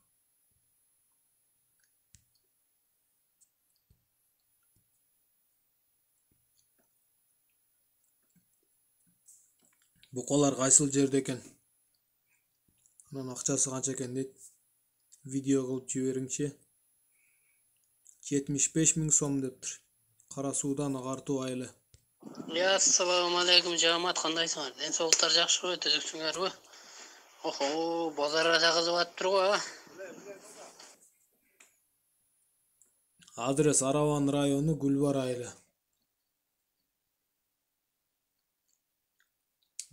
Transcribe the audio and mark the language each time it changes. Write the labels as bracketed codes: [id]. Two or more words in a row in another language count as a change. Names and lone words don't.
[ky] Букалар кайсыл жерде экен? Анан акчасы канча экен дейт. Видео кылып жибериңчи. 75 миң сом дептир. Кара Суудан агартуу айылы. [ar] السلام عليكم [ky] jamoat, qandaysыңар? Ден соолуктар жакшыбы, түзүксүңөрбү? Охо, базарга чакырып атыптыр го. Адрес Араван району, Гүлбар айылы.